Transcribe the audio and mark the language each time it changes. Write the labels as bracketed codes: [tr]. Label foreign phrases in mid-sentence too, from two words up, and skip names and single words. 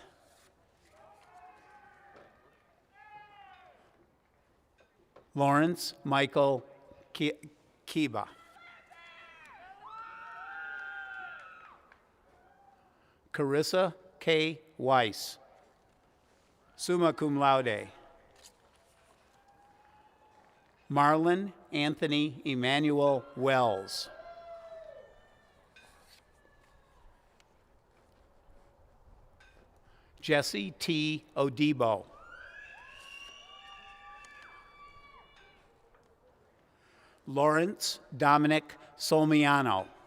[en] Lawrence Michael Kiba. Carissa K. Weiss, [la] Summa cum laude. [en] Marlon Anthony Emmanuel Wells. Jesse T. Odibo. Lawrence Dominic Solmiano.